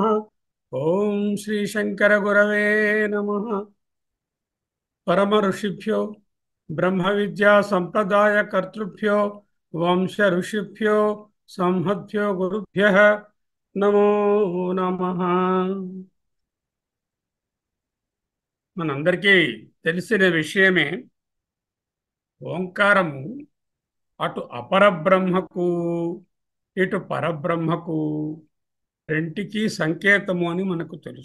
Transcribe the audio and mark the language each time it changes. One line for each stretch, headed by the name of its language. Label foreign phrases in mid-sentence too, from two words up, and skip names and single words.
Sanskrit: ओम श्री शंकर गुरवे नमः। परम ऋषिभ्यो ब्रह्म विद्या संप्रदाय कर्तृभ्यो वंश ऋषिभ्यो संहद्भ्यो गुरुभ्यः नमो नमः।
Telugu: మనందరికీ తెలిసిన విషయమే ఓంకారము అటు అపరబ్రహ్మకు ఇటు పరబ్రహ్మకు రెంటికి సంకేతము అని మనకు తెలుసు.